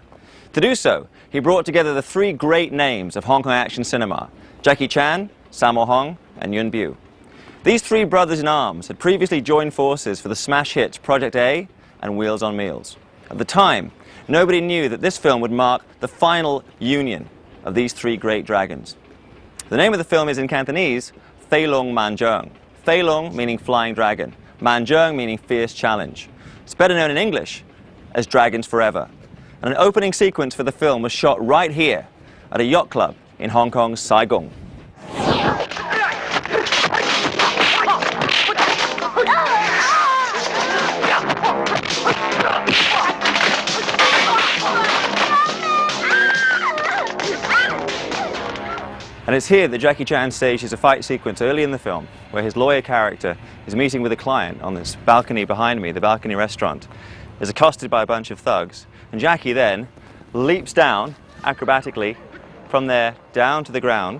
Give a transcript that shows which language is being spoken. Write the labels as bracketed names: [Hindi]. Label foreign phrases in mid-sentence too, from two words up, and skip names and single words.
[English] To do so, he brought together the three great names of Hong Kong action cinema: Jackie Chan, Sammo Hung, and Yuen Biao. These three brothers in arms had previously joined forces for the smash hits Project A and Wheels on Meals. At the time, nobody knew that this film would mark the final union of these three great dragons. The name of the film is in Cantonese, 飛龍猛將. 飛龍 meaning flying dragon, 猛將 meaning fierce challenge. It's better known in English as Dragons Forever. And an opening sequence for the film was shot right here at a yacht club in Hong Kong's Saigon. And it's here that Jackie Chan stages a fight sequence early in the film, where his lawyer character is meeting with a client on this balcony behind me, the balcony restaurant, is accosted by a bunch of thugs, and Jackie then leaps down acrobatically from there down to the ground.